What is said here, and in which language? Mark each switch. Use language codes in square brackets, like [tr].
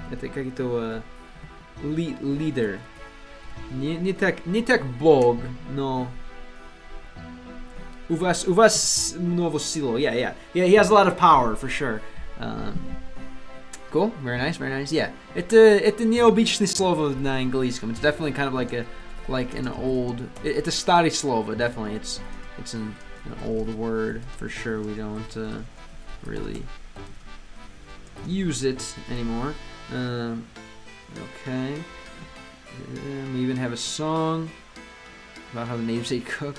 [ru] Это как-то leader. Не так бог, но у вас много силы. [en] Yeah, he has a lot of power for sure. Cool, very nice. [ru] Yeah, это необычное слово на английском. [en] It's definitely kind of like an old. It's a [ru] старое слово, [en] definitely. It's an old word for sure. We don't really use it anymore. Okay. We even have a song about how the natives say cook.